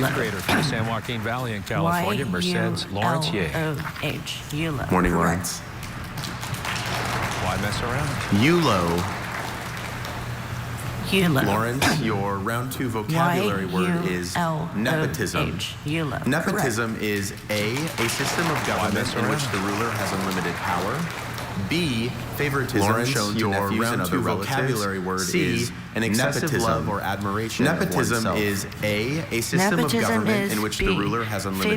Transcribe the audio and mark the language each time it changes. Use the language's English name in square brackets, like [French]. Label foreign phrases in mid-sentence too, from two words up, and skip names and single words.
[English] eighth grader from the San Joaquin Valley in California, Mercedes Lawrence Y-U-L-O-H. Eulo. Morning, Correct. Lawrence. Why mess around? Eulo. Eulo. Lawrence, your round 2 vocabulary word is nepotism. Y-U-L-O-H. Eulo. Nepotism is A, a system of government mess in which around? the ruler has unlimited power. B, favoritism Lawrence, shown to your nephews round and other two relatives. vocabulary word C, is an excessive nepotism. love or admiration Nepotism of oneself. is A system Nepotism of government is in which the B, ruler has unlimited